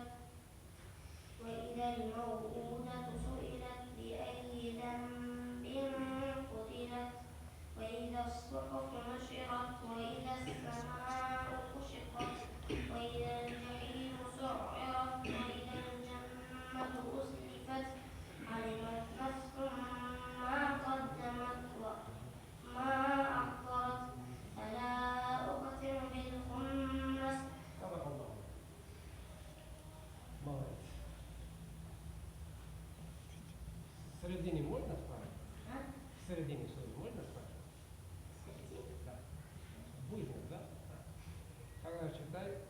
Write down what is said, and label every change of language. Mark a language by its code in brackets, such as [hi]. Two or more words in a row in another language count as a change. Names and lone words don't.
[ar] وإذا الموءودة سئلت بأي ذنب قتلت وإذا الصحف نشرت وإذا السماء كشطت وإذا الجحيم سعرت وإذا الجنة أزلفت علمت نفس ما قدمت وما أخرت فلا أقسم بالخنس. صدق الله. [ru] Молодец. В середине можно спать? В середине что можно спать? Да. Будет, да? Тогда читай.